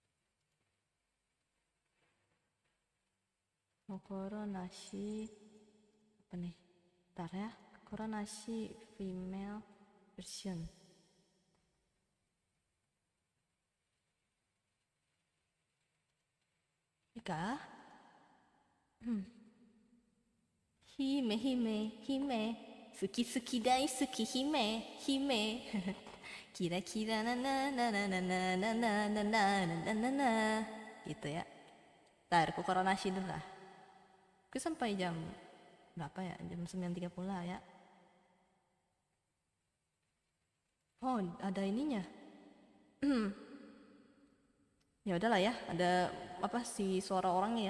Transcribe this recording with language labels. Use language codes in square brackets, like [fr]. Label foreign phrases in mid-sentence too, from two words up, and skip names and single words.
[id] Kokoronashi Apa nih? Bentar ya. [en] Koronashi female version. [id] Ini kah? [ja] 姫、姫、姫. 好き、好き、大好き, 姫、姫. Kira, kira, na, na, na, na, na, na, na, na, na, na, na, na. [id] Gitu ya. Ntar, aku koronashi dulu lah. Aku sampai jam berapa ya? Jam 9.30 lah ya. Oh, ada ininya. Ya udahlah ya, ada apa si suara orangnya ya.